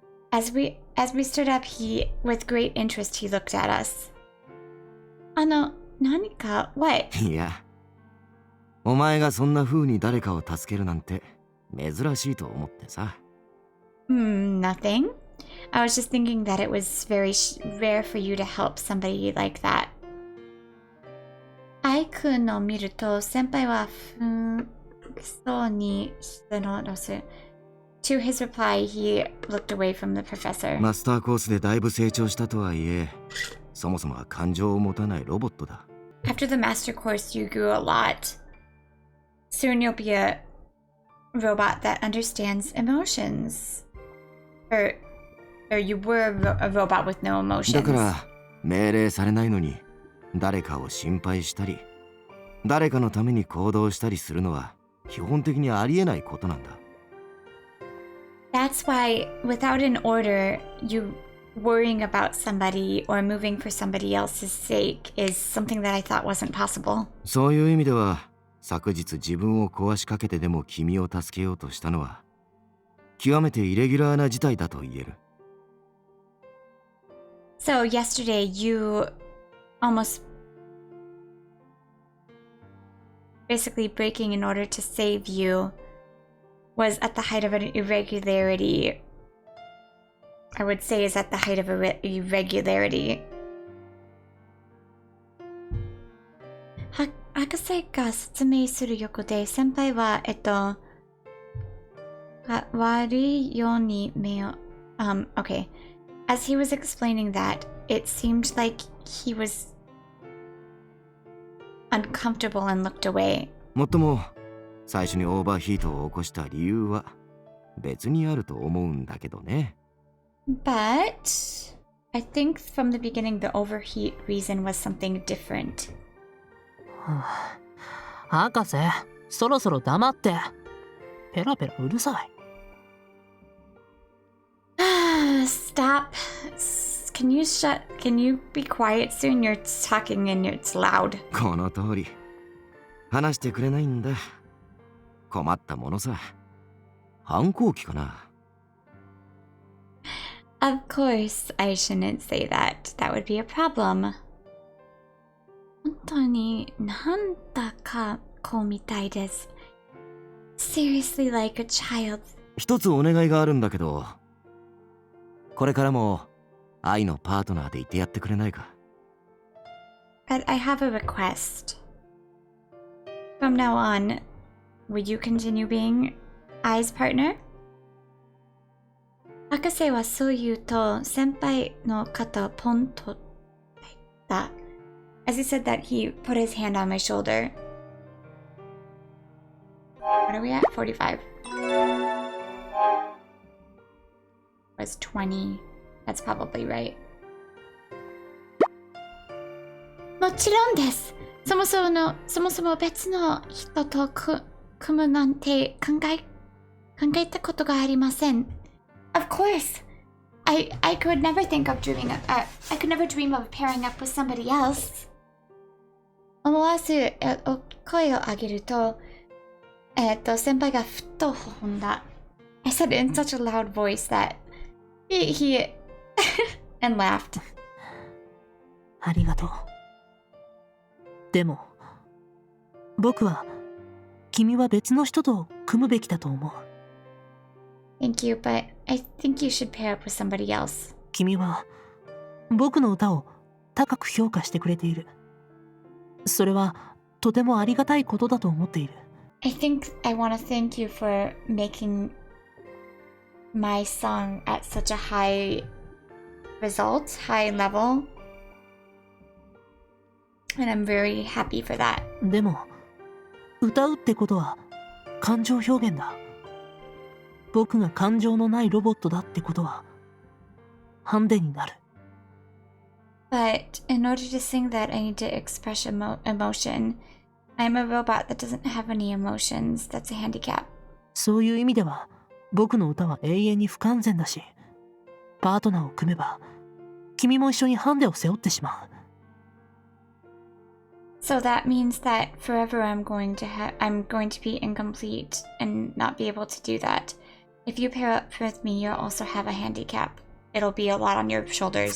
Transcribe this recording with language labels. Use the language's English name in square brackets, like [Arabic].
[English] As we stood up, with great interest, he looked at us. [Japanese] 何か [English] what? [Japanese] いや、お前がそんな風に誰かを助けるなんて珍しいと思ってさ。 [English] Nothing. I was just thinking that it was very rare for you to help somebody like that. [Japanese] アイくんを見ると先輩は不そうにしたのです。 [English] To his reply, he looked away from the professor. [Japanese] マスターコースでだいぶ成長したとはいえ、そもそもは感情を持たないロボットだ。 [English] After the master course, you grew a lot. Soon you'll be a robot that understands emotions. Or you were a robot with no emotions. [Japanese] だから命令されないのに誰かを心配したり、誰かのために行動したりするのは基本的にありえないことなんだ。 [English] That's why, without an order, you worrying about somebody or moving for somebody else's sake is something that I thought wasn't possible. [Japanese] そういう意味では、昨日自分を壊しかけてでも君を助けようとしたのは、極めてイレギュラーな事態だと言える。 [English] So yesterday you almost basically breaking in order to save you was at the height of an irregularity. I would say is at the height of irregularity. [Japanese] 博士が説明する横で先輩は悪いように目をokay. [English] As he was explaining that, it seemed like he was uncomfortable and looked away. [Japanese] もっとも最初にオーバーヒートを起こした理由は別にあると思うんだけどね。 [English] But I think from the beginning the overheat reason was something different. [Japanese] 博士、そろそろ黙って。ペラペラうるさい。 [English] Stop. Can you be quiet soon? You're talking and it's loud. [Japanese] この通り。話してくれないんだ。困ったものさ。反抗期かな。 [English] Of course, I shouldn't say that. That would be a problem. [Japanese] 本当になんだか子みたいです。 [English] Seriously like a child. [Japanese] 一つお願いがあるんだけど、これからも愛のパートナーでいてやってくれないか。 [English] But I have a request. From now on, would you continue being Ai's partner? [Japanese] 博士はそう言うと先輩の肩をポンと叩いた。 [English] As he said that, he put his hand on my shoulder. What are we at? 45. Was 20. That's probably right. [Japanese] もちろんです。そもそも別の人と組むなんて考えたことがありません。 [English] Of course. I could never think of I could never dream of pairing up with somebody else. [Japanese] 思わず声を上げると、先輩がふっと微笑んだ。 [English] I said it in such a loud voice that he and laughed. [Japanese] ありがとう。でも、僕は君は別の人と組むべきだと思う。 [English] Thank you, but I think you should pair up with somebody else. [Japanese] 君は僕の歌を高く評価してくれている。それはとてもありがたいことだと思っている。 [English] I think I want to thank you for making my song at such a high level. And I'm very happy for that. [Japanese] でも、歌うってことは感情表現だ。僕が感情のないロボットだってことはハンデになる。 [English] But in order to sing that, I need to express emotion. I'm a robot that doesn't have any emotions. That's a handicap. [Japanese] そういう意味では僕の歌は永遠に不完全だし、パートナーを組めば君も一緒にハンデを背負ってしまう。 [English] So that means that forever I'm going to be incomplete and not be able to do that. If you pair up with me, you'll also have a handicap. It'll be a lot on your shoulders.